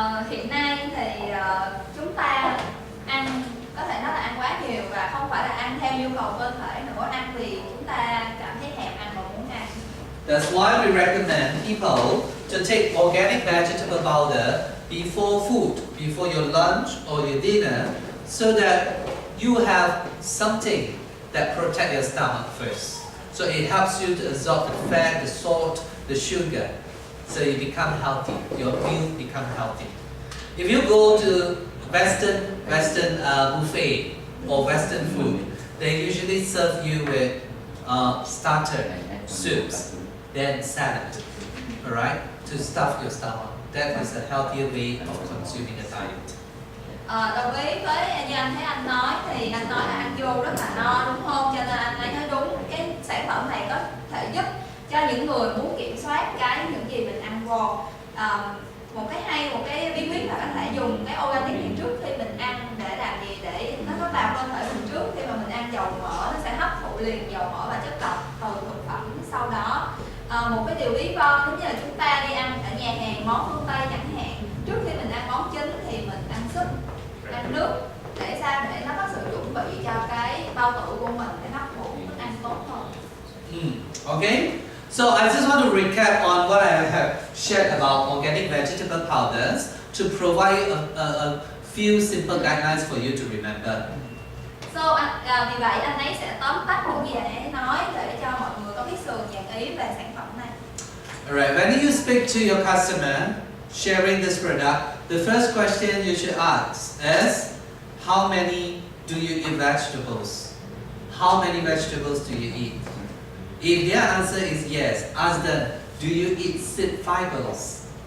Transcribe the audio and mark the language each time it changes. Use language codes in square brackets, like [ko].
[vi] Hiện nay thì chúng ta ăn có thể nói là ăn quá nhiều và không phải là ăn theo nhu cầu cơ thể nữa, ăn vì chúng ta cảm thấy thèm ăn và muốn ăn. [en] That's why we recommend people to take organic vegetable powder before food, before your lunch or your dinner, so that you have something that protect your stomach first. So it helps you to absorb the fat, the salt, the sugar. So you become healthy. Your meal become healthy. If you go to Western buffet or Western food, they usually serve you with starter soups, then salad. All right, to stuff your stomach. That is a healthier way of consuming a diet. [vi] Đồng ý với như anh thấy anh nói thì anh nói là ăn vô rất là no đúng không? Cho nên anh ấy nói đúng, cái sản phẩm này có thể giúp cho những người muốn kiểm soát những gì mình ăn vô. Một cái bí quyết là có thể dùng cái organic này trước khi mình ăn để làm gì, để nó có vào cơ thể mình trước. Khi mà mình ăn dầu mỡ nó sẽ hấp thụ liền dầu mỡ và chất độc từ thực phẩm sau đó. Một cái điều lý do giống như là chúng ta đi ăn ở nhà hàng món phương Tây chẳng hạn, trước khi mình ăn món chính thì mình ăn súp, ăn nước để sao để nó có sự chuẩn bị cho cái bao tử của mình để hấp thụ thức ăn tốt hơn. [en] Okay, so I just want to recap on what I have shared about organic vegetable powders to provide a few simple guidelines for you to remember. [vi] Vì vậy anh ấy sẽ tóm tắt những gì anh ấy nói để cho mọi người có cái sườn dàn ý về sản phẩm này. [en] Alright, when you speak to your customer sharing this product, the first question you should ask is, how many do you eat vegetables? How many vegetables do you eat? If their answer is yes, ask them, do you eat seed fibers?